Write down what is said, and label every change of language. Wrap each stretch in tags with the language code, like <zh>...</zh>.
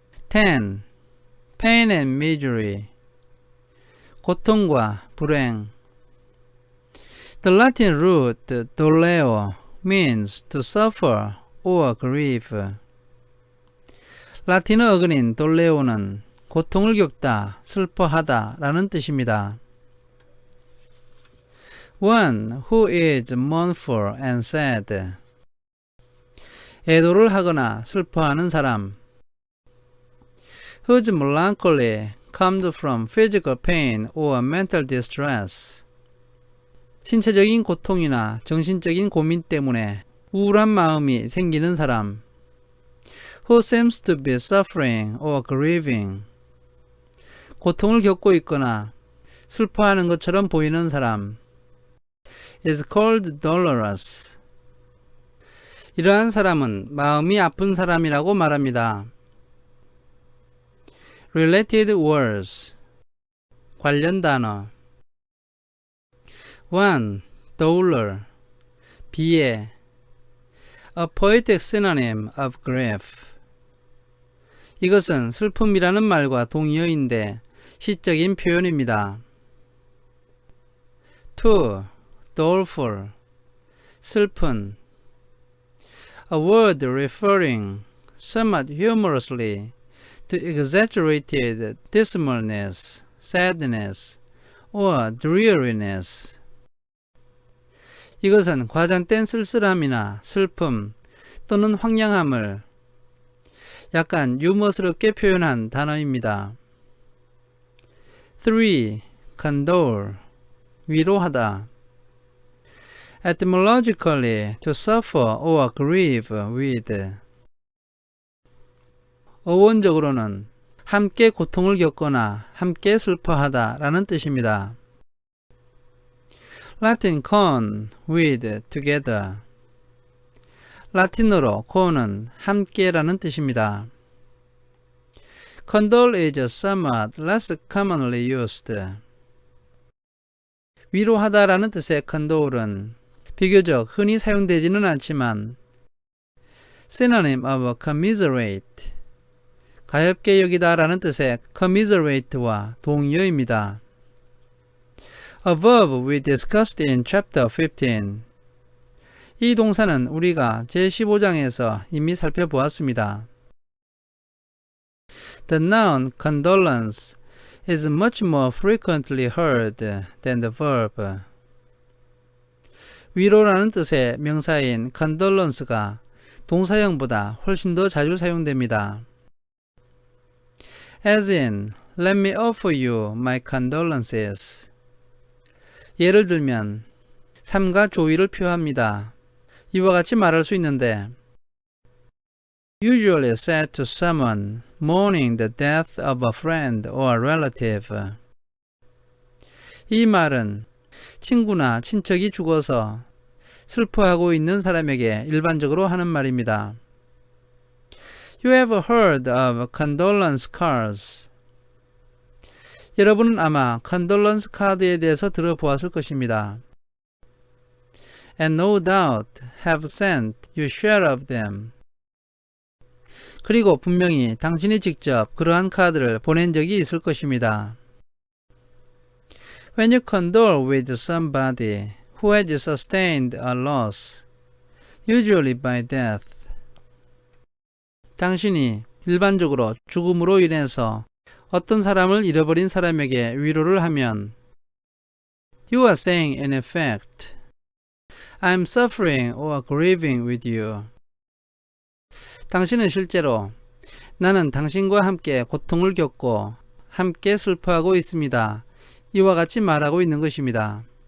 <en>10. Pain and misery,</en> <ko>고통과 불행.</ko> <en>The Latin root doleo means to suffer or grieve.</en> <ko>라틴어 어근인 돌레오는 고통을 겪다, 슬퍼하다 라는 뜻입니다.</ko> <en>One who is mournful and sad,</en> <ko>애도를 하거나 슬퍼하는 사람.</ko> <en>Whose melancholy comes from physical pain or mental distress,</en> <ko>신체적인 고통이나 정신적인 고민 때문에 우울한 마음이 생기는 사람.</ko> <en>Who seems to be suffering or grieving,</en> <ko>고통을 겪고 있거나 슬퍼하는 것처럼 보이는 사람.</ko> <en>is called dolorous.</en> <ko>이러한 사람은 마음이 아픈 사람이라고 말합니다.</ko> <en>Related words,</en> <ko>관련 단어.</ko> <en>1. Dolour,</en> <ko>비애.</ko> <en>A poetic synonym of grief.</en> <ko>이것은 슬픔이라는 말과 동의어인데 시적인 표현입니다.</ko> <en>2. Doleful,</en> <ko>슬픈.</ko> <en>A word referring, somewhat humorously, to exaggerated dismalness, sadness, or dreariness.</en> <ko>이것은 과장된 쓸쓸함이나 슬픔 또는 황량함을 약간 유머스럽게 표현한 단어입니다.</ko> <en>3. Condole,</en> <ko>위로하다.</ko> <en>Etymologically, to suffer or grieve with.</en> <ko>어원적으로는 함께 고통을 겪거나 함께 슬퍼하다 라는 뜻입니다.</ko> <en>Latin con, with, together.</en> <ko>라틴어로 con은 함께라는 뜻입니다.</ko> <en>Condole is somewhat less commonly used.</en> <ko>위로하다라는 뜻의 condole은 비교적 흔히 사용되지는 않지만</ko> <en>synonym of commiserate,</en> <ko>가엾게 여기다라는 뜻의 commiserate와 동의어입니다.</ko> <en>A verb we discussed in chapter 15.</en> <ko>이 동사는 우리가 제15장에서 이미 살펴보았습니다.</ko> <en>The noun condolence is much more frequently heard than the verb.</en> <ko>위로라는 뜻의 명사인 condolence가 동사형보다 훨씬 더 자주 사용됩니다.</ko> <en>As in, let me offer you my condolences.</en> <ko>예를 들면 삼가 조의를 표합니다. 이와 같이 말할 수 있는데</ko> <en>usually said to someone mourning the death of a friend or a relative.</en> <ko>이 말은 친구나 친척이 죽어서 슬퍼하고 있는 사람에게 일반적으로 하는 말입니다.</ko> <en>You have heard of condolence cards.</en> <ko>여러분은 아마 condolence 카드에 대해서 들어보았을 것입니다.</ko> <en>And no doubt have sent your share of them.</en> <ko>그리고 분명히 당신이 직접 그러한 카드를 보낸 적이 있을 것입니다.</ko> <en>When you condole with somebody who has sustained a loss, usually by death.</en> <ko>당신이 일반적으로 죽음으로 인해서 어떤 사람을 잃어버린 사람에게 위로를 하면</ko> <en>You are saying in effect, I'm suffering or grieving with you.</en> <ko>당신은 실제로 나는 당신과 함께 고통을 겪고 함께 슬퍼하고 있습니다. 이와 같이 말하고 있는 것입니다.</ko>